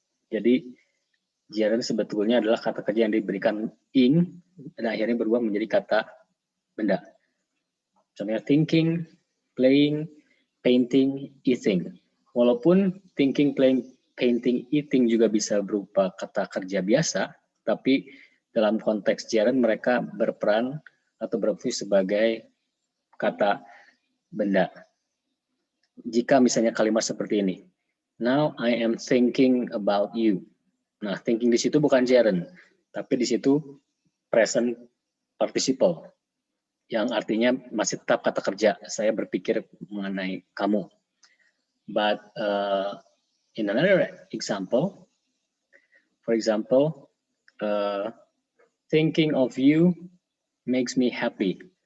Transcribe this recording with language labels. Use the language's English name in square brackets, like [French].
[Indonesian] Jadi gerund sebetulnya adalah kata kerja yang diberikan ing dan akhirnya berubah menjadi kata benda. Contohnya thinking, playing, painting, eating. Walaupun thinking, playing, painting, eating juga bisa berupa kata kerja biasa, tapi dalam konteks gerund mereka berperan atau berfungsi sebagai kata benda. Jika misalnya kalimat seperti ini, [English] now I am thinking about you. [Indonesian] Nah, thinking di situ bukan gerund, tapi di situ present participle, yang artinya masih tetap kata kerja. Saya berpikir mengenai kamu. [English] But in another example, for example, thinking of you makes me happy.